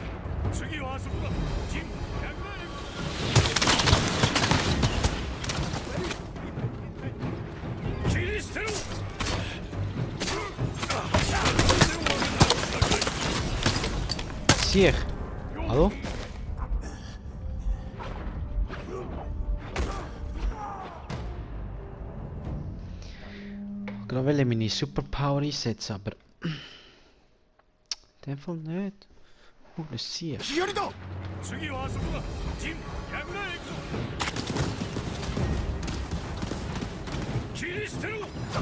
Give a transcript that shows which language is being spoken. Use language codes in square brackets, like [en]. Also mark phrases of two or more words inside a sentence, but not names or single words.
[ja] 次はあそこだ。陣100切り捨てろ。 [nl] Sier. Hallo? Ik wil wel mijn superpower inzetten, [de] aber... In dem Fall nicht. Oh, das ist Sier. [ja] 次はあそこだ。陣100名行くぞ。切り捨てろ。